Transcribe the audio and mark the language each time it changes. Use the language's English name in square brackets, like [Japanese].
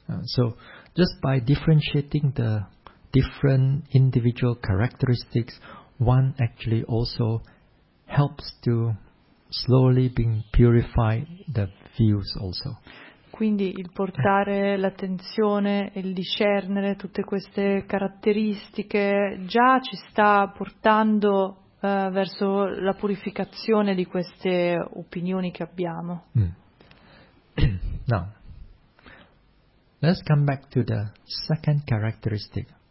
[English] So just by differentiating the different individual characteristics, one actually also helps to slowly being purified the views also. [Italian] Quindi il portare l'attenzione e il discernere tutte queste caratteristiche già ci sta portando verso la purificazione di queste opinioni che abbiamo. [English] Now, let's come back to the second characteristic.